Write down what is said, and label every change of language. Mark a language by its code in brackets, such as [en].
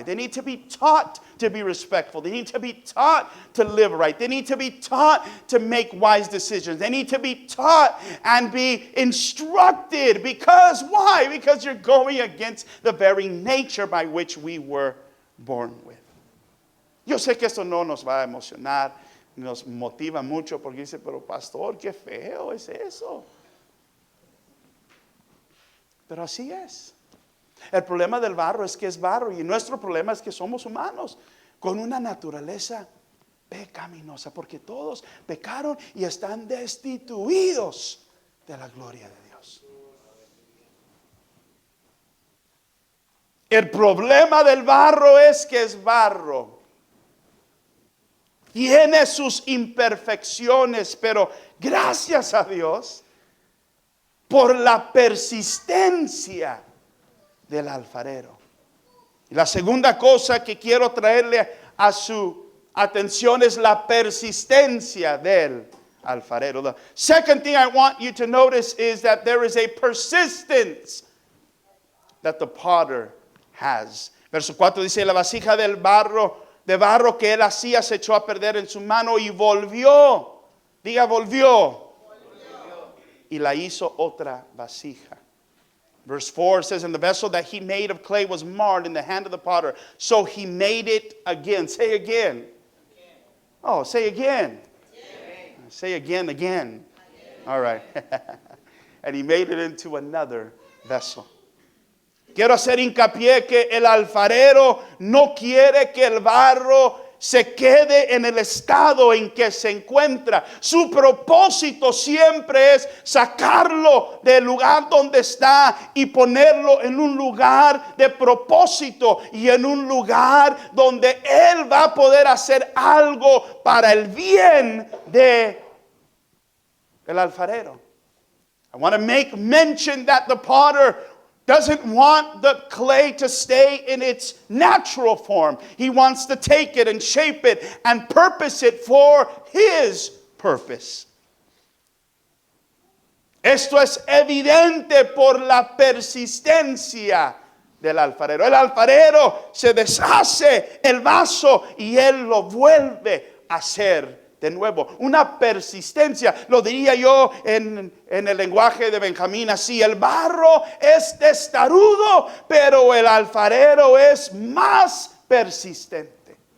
[en] They need to be taught to be respectful. They need to be taught to live right. They need to be taught to make wise decisions. They need to be taught and be instructed. Because why? Because you're going against the very nature by which we were born with. [es] Yo sé que esto no nos va a emocionar, nos motiva mucho, porque dice, pero pastor, qué feo es eso. Pero así es. El problema del barro es que es barro, y nuestro problema es que somos humanos con una naturaleza pecaminosa, porque todos pecaron y están destituidos de la gloria de Dios. El problema del barro es que es barro. Tiene sus imperfecciones, pero gracias a Dios por la persistencia del alfarero. Y la segunda cosa que quiero traerle a su atención es la persistencia del alfarero. [en] The second thing I want you to notice is that there is a persistence that the potter has. [es] Verso 4 dice, la vasija de barro que él hacía se echó a perder en su mano y volvió. Diga, volvió. Y la hizo otra vasija. [en] Verse 4 says, and the vessel that he made of clay was marred in the hand of the potter. So he made it again. Say again. Oh, say again. Say again. Again. All right. And he made it into another vessel. [es] Quiero hacer hincapié que el alfarero no quiere que el barro se quede en el estado en que se encuentra. Su propósito siempre es sacarlo del lugar donde está y ponerlo en un lugar de propósito y en un lugar donde él va a poder hacer algo para el bien de el alfarero. [en] I want to make mention that the potter doesn't want the clay to stay in its natural form. He wants to take it and shape it and purpose it for his purpose. [es] Esto es evidente por la persistencia del alfarero. El alfarero se deshace el vaso y él lo vuelve a hacer de nuevo. Una persistencia, lo diría yo en el lenguaje de Benjamín así: el barro es testarudo, pero el alfarero es más persistente.